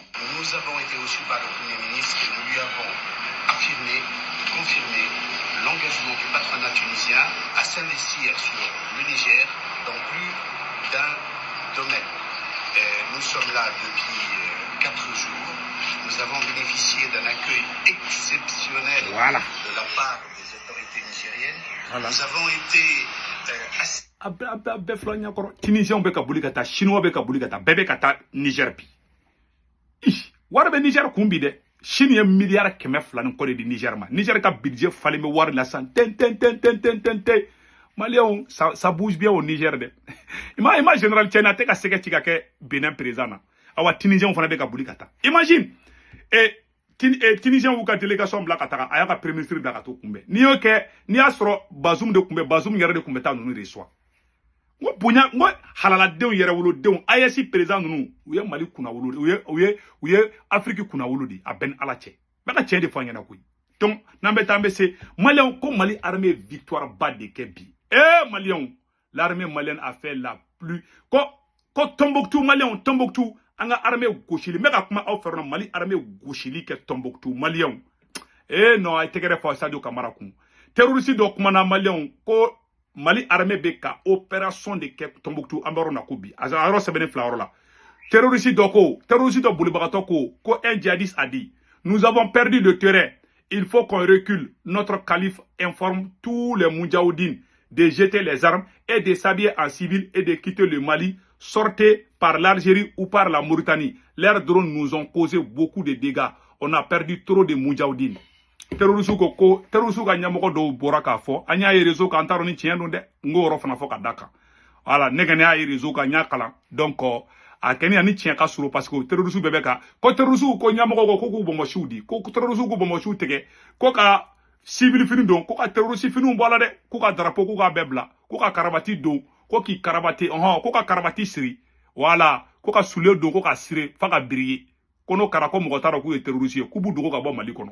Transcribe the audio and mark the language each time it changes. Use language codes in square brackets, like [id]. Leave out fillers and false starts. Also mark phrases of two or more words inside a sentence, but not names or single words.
[fr] Nous avons été reçus par le Premier ministre et nous lui avons affirmé, confirmé l'engagement du patronat tunisien à s'investir sur le Niger dans plus d'un domaine. Nous sommes là depuis 4 jours. Nous avons bénéficié d'un accueil exceptionnel de la part des autorités nigériennes. Nous avons été [bm] Tunisiens be ka boli ka taa, Chinois be ka boli ka taa, bɛɛ bɛ ka taa Niger bi. Wari bɛ Niger kun bi dɛ. Chine ye miliyari 200 ni kɔ de di Niger ma. Niger ka budget falen bɛ wari la san ten. [fr] Maliens, ça bouge bien au Niger de. [bm] Ima général Tchena te ka sɛgɛ ci ka kɛ Benin président na. Awa Tunisiens fana bɛ ka boli ka taa. Imagine. Tunisiens ou ka délégation bila ka taga, a y'a ka [fr] premier ministre [bm] bila ka to kunbɛ. N'i y'o kɛ, n'i y'a sɔrɔ Bazoum de kunbɛ, Bazoum yɛrɛ de kunbɛ taa ninnu reçoit. Ngo bonya, ngo halaladenw yɛrɛ wolodenw, AES président ninnu, u ye Mali kunna wolo, u ye Afrique kunna wolo di, a bɛn ala cɛ. Bɛɛ ka tiɲɛ de fɔ an ɲɛna koyi. Donc, n'an bɛ taa an bɛ se, Maliens, ko Mali armée victoire ba de kɛ bi. [fr] Maliens, l'armée malienne a fait la plus, [bm] ko Tombouctou, Maliens, Tombouctou, an ka armée gosili, mɛ ka kuma aw fɛ Mali armée gosili kɛ Tombouctou, Maliens. Non, a ye tɛgɛrɛ fɔ Sadio Kamara kun. Terroriste dɔ kumana Maliens, ko Mali armée be ka opération de kɛ Tombouctou, an bɛ yɔrɔ na ko bi. A yɔrɔ sɛbɛnnen fila yɔrɔ la. Terroriste dɔ bolibagatɔ ko [fr] un djihadiste a dit, nous avons perdu le terrain. Il faut qu'on recule. Notre calife informe tous les Moudjahoudines de jeter les armes et de s'habiller en civil et de quitter le Mali. Sortez par l'Algérie ou par la Mauritanie. Leurs drones nous ont causé beaucoup de dégâts. On a perdu trop de Moudjahoudines. [bm] Terroriste ka ɲɛmɔgɔ dɔw bɔra k'a fɔ, an y'a ye réseau kan, an t'a dɔn ni tiɲɛ don dɛ, n k'o yɔrɔ fana fɔ ka da kan. Voilà, ne kɔni y'a ye réseau kan, n y'a kalan. Donc, a kɛni ani tiɲɛ ka surun [fr] parce que [bm] terroriste bɛɛ bɛ ka, ko terroriste ko ɲɛmɔgɔ ko k'u bɔnbɔsiw di, ko terroriste k'u bɔnbɔsiw tigɛ, ko ka civil fini don, ko ka terroriste finiw bɔ a la dɛ, ko ka drapeau ko k'a bɛɛ bila, ko ka karabati don, ko k'i karabati, ko ka karabati siri, voilà, ko ka sule don, ko ka siri, fa ka birige, ko n'o kɛra ko mɔgɔ t'a dɔn k'u ye terroriste ye, k'u b'u dogo ka bɔ Mali kɔnɔ.